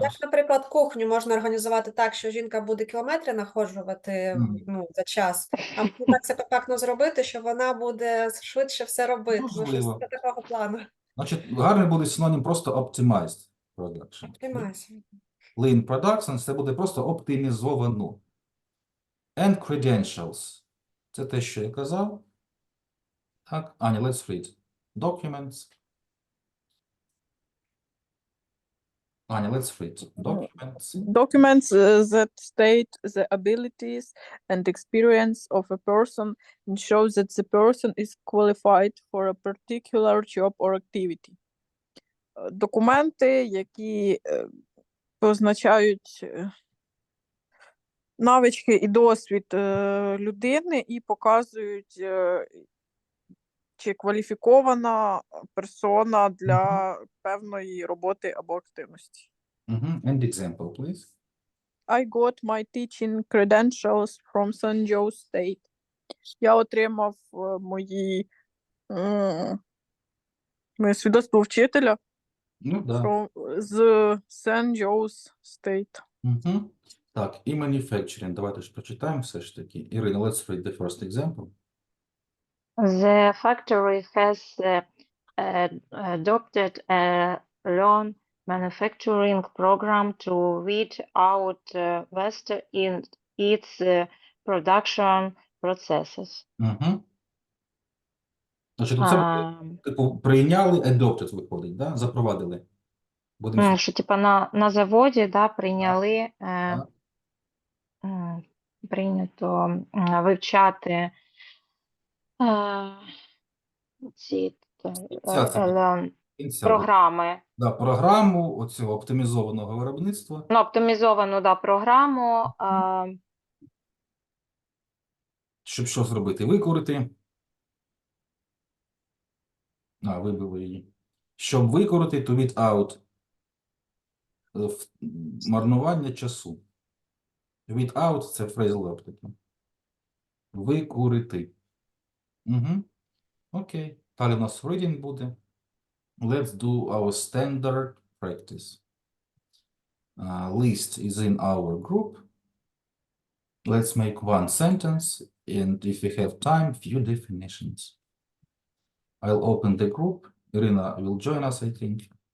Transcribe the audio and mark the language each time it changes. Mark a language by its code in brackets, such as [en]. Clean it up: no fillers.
[uk] Як, наприклад, кухню можна організувати так, що жінка буде кілометри находжувати за час, а можна так це компактно зробити, що вона буде швидше все робити. Ну, щось Можливо. такого плану. Значить, гарний буде синонім просто optimized production. [en] Optimize. [uk] Lean production – це буде просто оптимізовано. [en] And credentials. [uk] Це те, що я казав. [en] Так, Аня, let's read. Documents. Аня, let's read. Documents. Documents that state the abilities and experience of a person and show that the person is qualified for a particular job or activity. [uk] Документи, які позначають навички і досвід людини і показують, чи кваліфікована персона для певної роботи або активності. [en] And example, please. I got my teaching credentials from San Jose State. [uk] Я отримав моє свідоцтво вчителя Ну, да. з San Jose State. Так, і manufacturing. Давайте ж прочитаємо все ж таки. [en] Ірина, let's read the first example. The factory has adopted a lean manufacturing program to weed out waste in its production processes. [uk] Значить, це буде, типу, прийняли, adopted виходить, да? Запровадили. Будемо Що типа на заводі, да, прийняли, Так. прийнято вивчати ці Ця це кінця. програми. Да, програму оцього оптимізованого виробництва, Ну, оптимізовану, да, програму. щоб що зробити? Викорити. Вибили її. Щоб викорити, [en] to weed out [uk] марнування часу. [en] Weed out [uk] – це [en] phrasal verb. [uk] Викурити. Угу. Окей. Далі у нас reading буде. [en] Let's do our standard practice. List is in our group. Let's make one sentence, and if we have time, few definitions. I'll open the group. Irina will join us, I think.